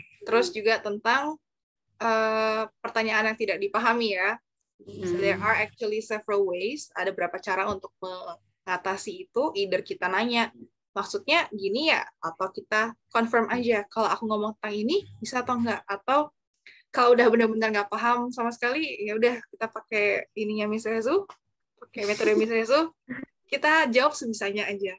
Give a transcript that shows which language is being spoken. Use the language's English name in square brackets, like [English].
[Indonesian] Terus juga tentang pertanyaan yang tidak dipahami ya. [English] So there are actually several ways. [Indonesian] Ada berapa cara untuk mengatasi itu. Either kita nanya, maksudnya gini ya, atau kita confirm aja. Kalau aku ngomong tentang ini, bisa atau enggak? Atau kalau udah benar-benar nggak paham sama sekali, ya udah kita pakai ininya Miss Rezu, pakai metode Miss Rezu, kita jawab sebisanya aja.